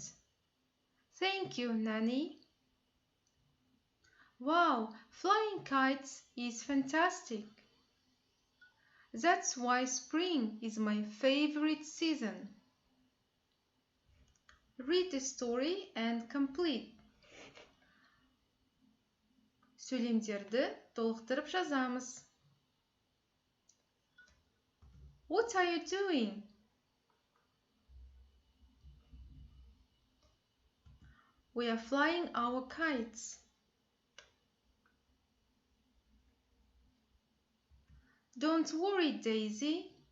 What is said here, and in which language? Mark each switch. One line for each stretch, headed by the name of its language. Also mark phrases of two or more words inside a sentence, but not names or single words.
English: Thank you, Nanny. Wow, flying kites is fantastic. That's why spring is my favorite season. Read the story and complete.
Kazakh: Сөйлемдерді толықтырып жазамыз.
English: What are you doing? We are flying our kites. Don't worry, Daisy.